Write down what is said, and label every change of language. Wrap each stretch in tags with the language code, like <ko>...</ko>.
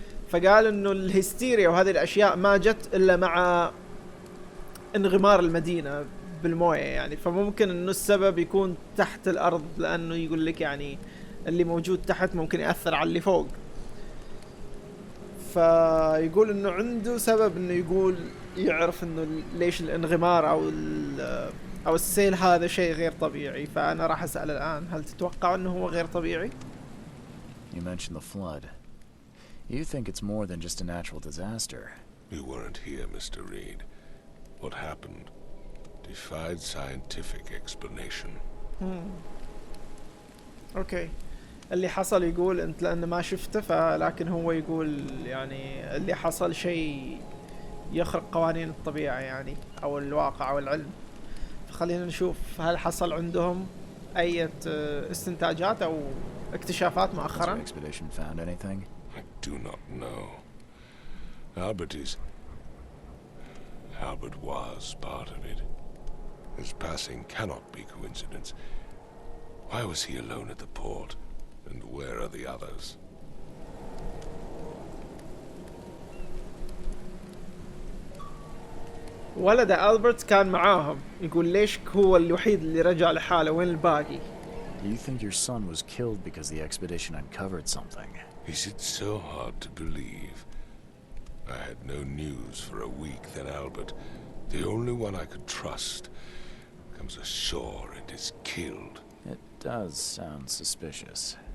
<ar>فقال انه الهستيريا وهذه الاشياء ما جت الا مع انغمار المدينة بالموية يعني، فممكن انه السبب يكون تحت الارض، لانه يقول لك يعني اللي موجود تحت ممكن يأثر على اللي فوق. فيقول انه عنده سبب انه يقول يعرف انه ليش الانغمار او السيل هذا شيء غير طبيعي. فانا راح اسأل الان، هل تتوقع انه هو غير طبيعي؟</ar> <en>You mentioned the flood. You think it's more than just a natural disaster. You weren't here, Mr. Reed. What happened defied scientific explanation.</en> <ar>اوكي، اللي حصل يقول انت لانه ما شفته، فلكن هو يقول يعني اللي حصل شيء يخرق قوانين الطبيعة يعني او الواقع او العلم. فخلينا نشوف هل حصل عندهم اي استنتاجات او اكتشافات</ar> <en>Has your</en> <ar>مؤخرا.</ar> <en>expedition found anything? I do not know. Albert was part of it. His passing cannot be coincidence. Why was he alone at the port? And where are the others?</en> <ar>ولد ألبرت كان معاهم، يقول ليش هو الوحيد اللي رجع لحاله، وين الباقي؟</ar> <en>Do you think your son was killed because the expedition uncovered something? Is it so hard to believe? I had no news for a week, then Albert, the only one I could trust, comes ashore and is killed. It does sound suspicious.</en>